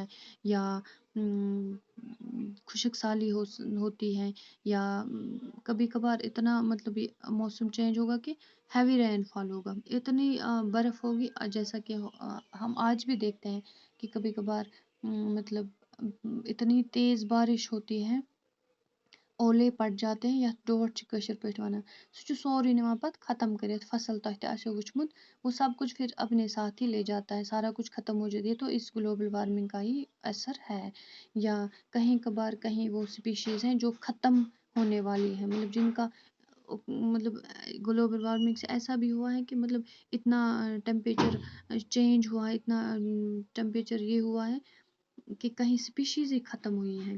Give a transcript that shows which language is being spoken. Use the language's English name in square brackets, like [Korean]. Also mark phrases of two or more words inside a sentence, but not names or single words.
[Urdu] یا خشک سالی ہوتی ہے، یا کبھی کبھار اتنا مطلب موسم چینج ہوگا کہ [English] heavy rain fall [Urdu] ہوگا، اتنی برف ہوگی. جیسا کہ ہم آج بھی دیکھتے ہیں کہ کبھی کبھار مطلب اتنی تیز بارش ہوتی ہے، اولے پڑ جاتے ہیں، یا [Kashmiri] ڈوٹ چھِ کٲشِر پٲٹھۍ وَنان، سُہ چھُ سورُے نِوان پَتہٕ ختم کٔرِتھ. فصل تۄہہِ تہِ آسیو وٕچھمُت، [Urdu] وہ سب کچھ پھر اپنے ساتھ ہی لے جاتا ہے، سارا کچھ ختم ہو جاتی ہے. تو اس [English] global warming [Urdu] کا ہی اثر ہے. یا کہیں کبھار کہیں وہ اسپیشیز ہیں جو ختم ہونے والی ہیں، مطلب جن کا مطلب [English] global warming [Urdu] سے ایسا بھی ہوا ہے کہ مطلب اتنا [English] temperature change [Urdu] ہوا ہے، اتنا ٹیمپریچر یہ ہوا ہے کہ کہیں اسپیشیز ہی ختم ہوئی ہیں.